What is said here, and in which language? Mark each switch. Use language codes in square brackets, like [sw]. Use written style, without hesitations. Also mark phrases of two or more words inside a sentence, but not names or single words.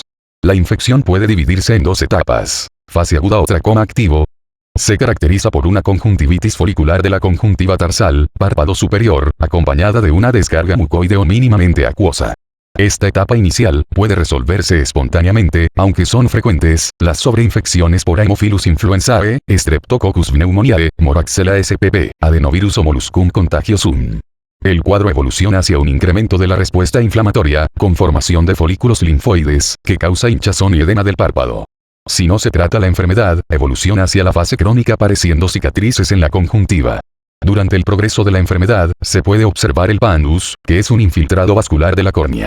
[es] La infección puede dividirse en dos etapas. Fase aguda o tracoma activo. Se caracteriza por una conjuntivitis folicular de la conjuntiva tarsal, párpado superior, acompañada de una descarga mucoide o mínimamente acuosa. Esta etapa inicial puede resolverse espontáneamente, aunque son frecuentes las sobreinfecciones por Haemophilus influenzae, Streptococcus pneumoniae, Moraxella spp, Adenovirus o Molluscum contagiosum. El cuadro evoluciona hacia un incremento de la respuesta inflamatoria, con formación de folículos linfoides, que causa hinchazón y edema del párpado. Si no se trata la enfermedad, evoluciona hacia la fase crónica apareciendo cicatrices en la conjuntiva. Durante el progreso de la enfermedad, se puede observar el pannus, que es un infiltrado vascular de la córnea.